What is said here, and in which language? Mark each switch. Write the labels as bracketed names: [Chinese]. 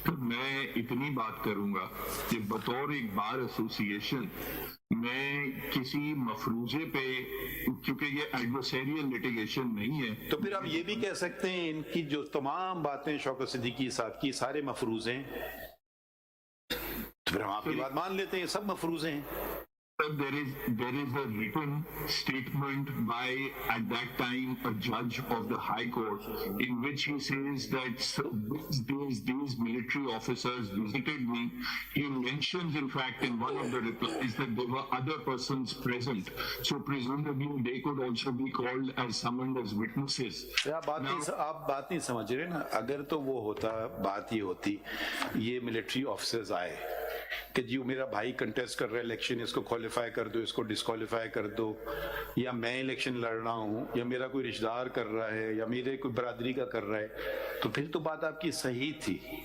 [Urdu] میں اتنی بات کروں گا کہ بطور ایک بار ایسوسیشن میں کسی مفروضے پہ، کیونکہ یہ ایڈورسریل لیٹیگیشن نہیں ہے، تو پھر آپ یہ بھی کہہ سکتے ہیں ان کی جو تمام باتیں شوکت صدیقی صاحب کی سارے مفروضے ہیں، تو پھر ہم آپ کی بات مان لیتے ہیں سب مفروضے ہیں. [English] There is a written statement by, at that time, a judge of the High Court, in which he says that these military officers visited me. He mentions, in fact, in one of the replies that there were other persons present. So presumably they could also be called as summoned as witnesses. [Urdu] آپ بات نہیں سمجھ رہے نا. اگر تو وہ ہوتا، بات یہ ہوتی یہ ملٹری آفیسرز آئے کہ جی میرا بھائی کنٹیسٹ کر رہا ہے الیکشن، اس کو کوالیفائی کر دو، اس کو ڈسکوالیفائی کر دو، یا میں الیکشن لڑ رہا ہوں، یا میرا کوئی رشتہ دار کر رہا ہے، یا میرے کوئی برادری کا کر رہا ہے، تو پھر تو بات آپ کی صحیح تھی.